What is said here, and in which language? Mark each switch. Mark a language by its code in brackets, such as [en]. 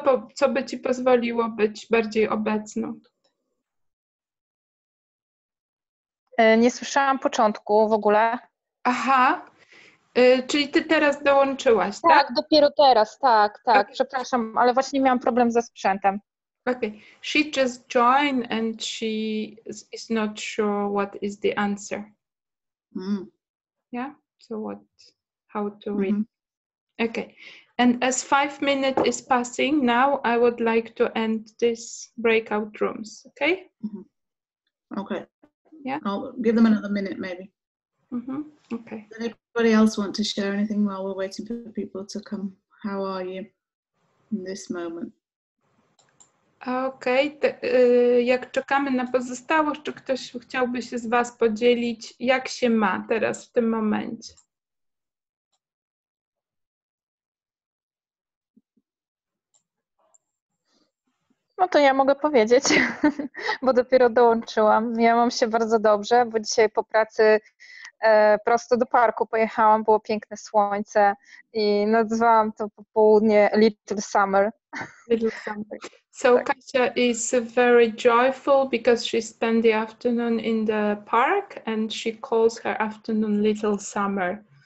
[pl] Co by ci pozwoliło być bardziej obecną? Nie słyszałam początku w ogóle. Aha, czyli ty teraz dołączyłaś, tak? Tak, dopiero teraz, tak. Okay. Przepraszam, ale właśnie miałam problem ze sprzętem. [en] Okay, she just joined and she is not sure what is the answer. Yeah, so how to read. Okay, and as 5 minutes is passing now, I would like to end this breakout rooms, okay? Okay. Yeah. I'll give them another minute maybe. Okay. Does anybody else want to share anything while we're waiting for people to come? How are you in this moment? [pl] Okej, jak czekamy na pozostałych, czy ktoś chciałby się z was podzielić, jak się ma teraz w tym momencie? No to ja mogę powiedzieć, bo dopiero dołączyłam. Ja mam się bardzo dobrze, bo dzisiaj po pracy prosto do parku pojechałam, było piękne słońce i nazwałam to popołudnie Little Summer. [en] Little Summer. So Kasia is very joyful because she spent the afternoon in the park and she calls her afternoon Little Summer.